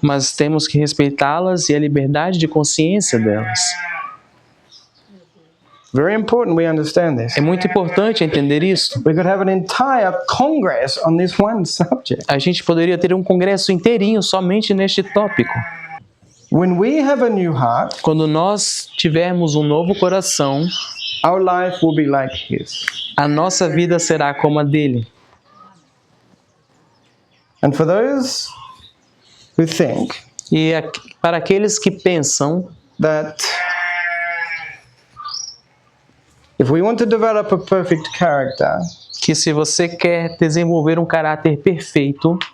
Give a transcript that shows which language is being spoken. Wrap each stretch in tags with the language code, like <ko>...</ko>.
<pt>mas temos que respeitá-las e a liberdade de consciência delas.</pt> <en>Very important we understand this.</en> <pt>É muito importante entender isso.</pt> <en>We could have an entire congress on this one subject.</en> <pt>A gente poderia ter um congresso inteirinho somente neste tópico.</pt> <en>When we have a new heart,</en> <pt>Quando nós tivermos um novo coração,</pt> <en>our life will be like his.</en> <pt>a nossa vida será como a dele.</pt> <en>And for those who think</en> <pt>E para aqueles que pensam</pt> <en>that if we want to develop a perfect character,</en> <pt>que se você quer desenvolver um caráter perfeito,</pt>